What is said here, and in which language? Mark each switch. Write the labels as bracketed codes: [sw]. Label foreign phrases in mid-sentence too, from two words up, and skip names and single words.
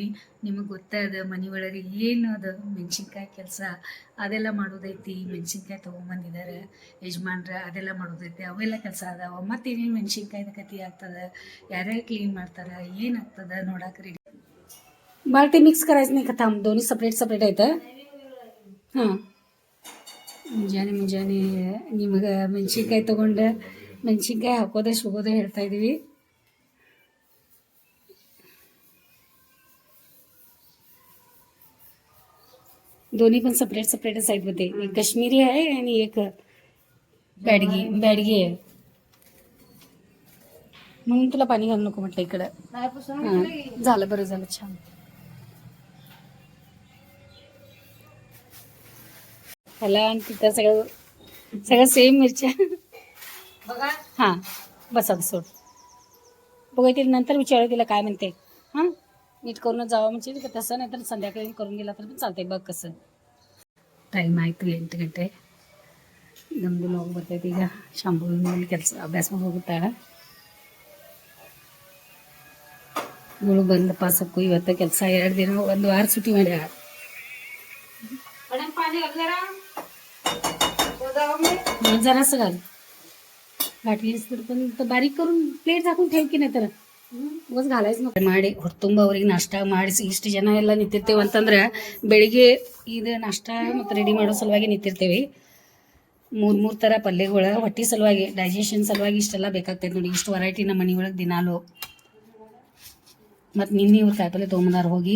[kn] ನಿಮಗೆ ಗೊತ್ತಾದ ಮನೆ ಒಳಗೆ ಏನು ಅದು ಮೆಣಸಿನ್ಕಾಯಿ ಕೆಲಸ ಅದೆಲ್ಲ ಮಾಡೋದೈತಿ. ಮೆಣಸಿನ್ಕಾಯಿ ತೊಗೊಂಬಂದಿದ್ದಾರೆ ಯಜಮಾನ್ರ, ಅದೆಲ್ಲ ಮಾಡೋದೈತಿ, ಅವೆಲ್ಲ ಕೆಲಸ ಅದಾವ. ಮತ್ತು ಏನೇನು ಮೆಣಸಿನ್ಕಾಯ್ದು ಕತಿ ಆಗ್ತದೆ, ಯಾರ್ಯಾರು ಕ್ಲೀನ್ ಮಾಡ್ತಾರೆ, ಏನಾಗ್ತದೆ ನೋಡಕ್ಕೆ ರೆಡಿ. [mr] ಬಾಲ್ಟಿ ಮಿಕ್ಸ್ करायचं नाही का? थांब, दोन्ही [kn] ಸಪ್ರೇಟ್ ಐತೆ. ಹಾಂ, ಮುಂಜಾನೆ ನಿಮಗೆ ಮೆಣಸಿನ್ಕಾಯಿ ತೊಗೊಂಡು ಮೆಣಸಿನ್ಕಾಯಿ ಹಾಕೋದೇ ಸುಗೋದೇ ಹೇಳ್ತಾ ಇದೀವಿ. [mr] दोन्ही पण सेपरेटच आहेत मध्ये. एक काश्मीरी आहे आणि एक बॅडगी आहे, म्हणून तुला पाणी घालू नको म्हटलं इकडं. हां, झालं, बरं झालं, छान. ह्याला आणि तिथं सगळं सेम मिरच्या बघा. हां, बसा सोड, बघा तिला नंतर विचारू तिला काय म्हणते. हां, नीट करूनच जावं म्हणजे तसं, नाही तर संध्याकाळी करून गेला तर पण चालतंय. बघ कसं [kn] ಟೈಮ್ ಆಯಿತು, 8 ಗಂಟೆ. ನಮ್ಮದು ಹೋಗಿ ಬರ್ತೈತಿ ಈಗ. ಶಾಂಭವಿ ಕೆಲಸ ಅಭ್ಯಾಸ ಮಾಡಿ ಹೋಗುತ್ತಾಳೆ. ಇವಳು ಬಂದಪ್ಪ ಸಕ್ಕು ಇವತ್ತು ಕೆಲಸ 2 ದಿನ 1 ವಾರ ಸುಟ್ಟಿ ಮಾಡ್ಯಾಳ. [mr] जरासं घाल, घातलीस तर पण बारीक करून प्लेट झाकून ठेव की, नाही तर ಉಸ್ घालायच नको. [kn] ಮಾಡಿ ಹೊರತುಂಬ ಅವ್ರಿಗೆ ನಾಷ್ಟ ಮಾಡಿಸಿ ಇಷ್ಟು ಜನ ಎಲ್ಲ ನಿಂತಿರ್ತೇವೆ ಅಂತಂದ್ರೆ ಬೆಳಿಗ್ಗೆ ಇದು ನಾಷ್ಟ ಮತ್ತು ರೆಡಿ ಮಾಡೋ ಸಲುವಾಗಿ ನಿಂತಿರ್ತೇವೆ. 3 ಥರ ಪಲ್ಯಗಳು ಹೊಟ್ಟೆ ಸಲುವಾಗಿ, ಡೈಜೆಷನ್ ಸಲುವಾಗಿ ಇಷ್ಟೆಲ್ಲ ಬೇಕಾಗ್ತೈತೆ ನೋಡಿ. ಇಷ್ಟು ವೆರೈಟಿ ನಮ್ಮ ಮನೆ ಒಳಗೆ ದಿನಾಲು. ಮತ್ತು ನಿನ್ನೆ ಇವ್ರು ಕಾಯಿಪಲ್ಯ ತೊಗೊಂಬಂದಾರ ಹೋಗಿ.